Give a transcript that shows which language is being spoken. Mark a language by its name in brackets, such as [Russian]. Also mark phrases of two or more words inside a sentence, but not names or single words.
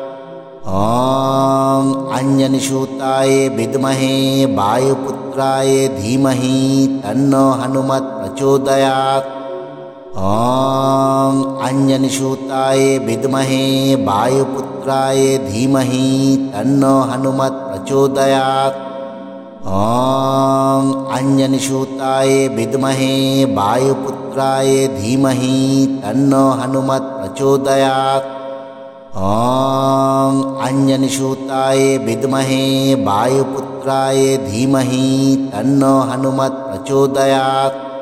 [Sanskrit] ওং অঞ্জনিসূতায় বিদ্মহে বায়ুপুত্রায় ধীমহি তন্নো হনুমৎ প্রচোদয়াৎ। ওং অঞ্জনিসূতায় বিদ্মহে বায়ুপুত্রায় ধীমহি তন্নো হনুমৎ প্রচোদয়াৎ। ॐ अंजनीसूताय विद्महे वायुपुत्राय धीमहि तन्नो हनुमत् प्रचोदयात्। ॐ अंजनीसूताय विद्महे वायुपुत्राय धीमहि तन्नो हनुमत् प्रचोदयात्।